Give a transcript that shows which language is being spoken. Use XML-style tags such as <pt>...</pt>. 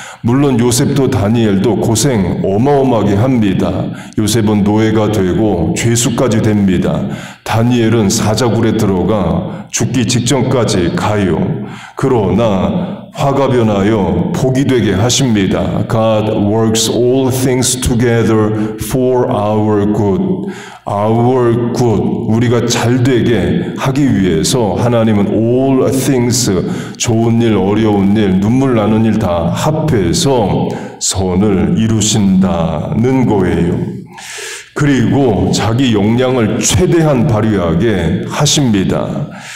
<ko>물론 요셉도 다니엘도 고생 어마어마하게 합니다. 요셉은 노예가 되고 죄수까지 됩니다. 다니엘은 사자굴에 들어가 죽기 직전까지 가요. 그러나 화가 변하여 복이 되게 하십니다.</ko> <en>God works all things together for our good. Our good.</en> <ko>우리가 잘 되게 하기 위해서 하나님은</ko> <en>all things,</en> <ko>좋은 일, 어려운 일, 눈물 나는 일 다 합해서 선을 이루신다는 거예요. 그리고 자기 역량을 최대한 발휘하게 하십니다.</ko>